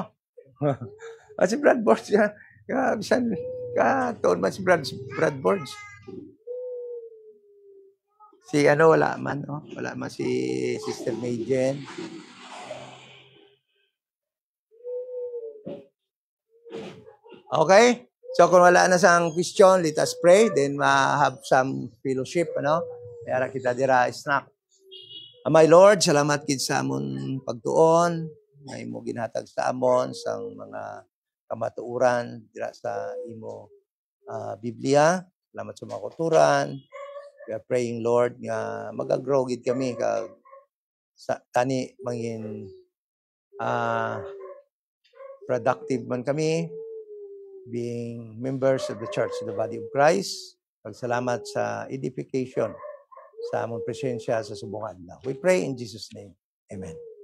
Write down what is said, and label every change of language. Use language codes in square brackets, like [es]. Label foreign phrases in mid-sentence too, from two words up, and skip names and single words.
[hil] Si Brad Borges, bisan taon man si Brad Borges. Si wala man, no? Wala man si Sister Majen. Okay? [en] So [hil] kung wala na sang [en] question, let us pray. Then have some fellowship, [hil] Kaya kita dira snack. [en] My Lord, [hil] salamat kid sa amon pagtuon. May mo ginhatag sa amon sang mga kamatuuran dira sa imo Biblia. Salamat sa mga kuturan. [en] We are praying, Lord, [hil] nga mag-grow gid kami kag sa tani mangin productive man kami [en] being members of the church, the body of Christ. [hil] Pagsalamat sa edification sa among presensya sa subong adlaw. [en] We pray in Jesus' name. Amen.